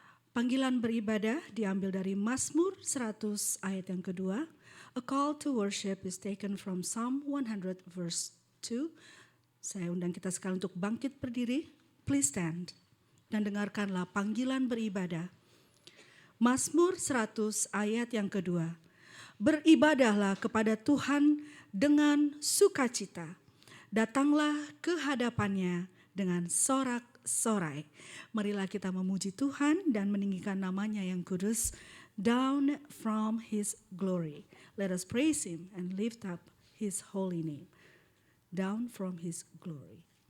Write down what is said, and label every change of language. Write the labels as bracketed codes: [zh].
[id] Panggilan beribadah diambil dari Mazmur 100 ayat yang kedua. [en] A call to worship is taken from Psalm 100 verse 2. [id] Saya undang kita sekalian untuk bangkit berdiri. [en] Please stand [id] dan dengarkanlah panggilan beribadah. Mazmur 100 ayat yang kedua. Beribadahlah kepada Tuhan dengan sukacita. Datanglah ke hadapannya dengan sorak-sorai. Marilah kita memuji Tuhan dan meninggikan namanya yang kudus. [en] Down from his glory. Let us praise him and lift up his holy name. Down from his glory.